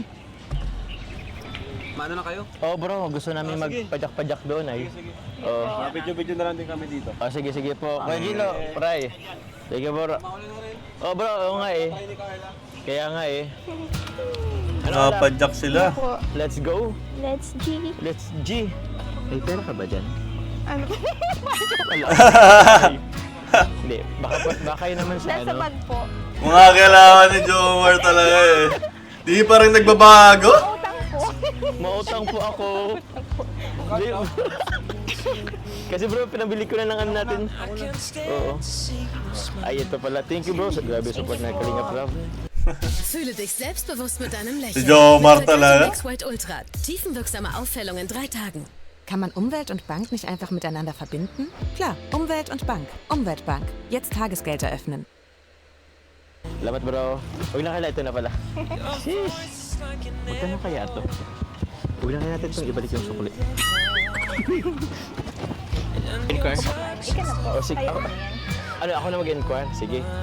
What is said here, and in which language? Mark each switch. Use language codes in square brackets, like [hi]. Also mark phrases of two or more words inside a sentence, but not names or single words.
[tl] maano na kayo? Oh, bro, gusto namin sige. magpadyak-padyak doon ay. Oh. Video-video na lang din kami dito. Oh, sige po. Kuya Gilo, Pray. Sige bro. Oh, bro, oo nga eh. Kaya nga eh. Nakapadyak sila. Po. [en] Let's go. Let's G. Let's G. [tl] May pera ka ba dyan? Ano? Wala. Hindi, baka yun naman sa Nasa bag po. Mga kailangan ni Jomar talaga eh. Di pa rin nagbabago. Utang po. Mautang po ako. Hindi. Kasi bro, pinabili ko na ng ano natin. Oo. Ay, ito pala. [en] Thank you bro. [tl] Grabe support na Kalingap Rob. [de] Fühle dich selbstbewusst mit deinem [tl] Si [de] Lächeln. [tl] Jomar [de] Mit [tl] talaga. [de] Max White Ultra. Tiefenwirksame Aufhellung in 3 Tagen. Kann man Umwelt und Bank nicht einfach miteinander verbinden? Klar, Umwelt und Bank. Umweltbank. Jetzt Tagesgeld eröffnen. [tl] Salamat bro. Huwag na kaya ito na pala. Sheesh. Magkano kaya ito? Huwag na kaya natin itong ibalik yung sukli. Inquire? Ika na po. Oh, sige. Kayo Ako, na yan. ano, ako na mag-inquire? Sige.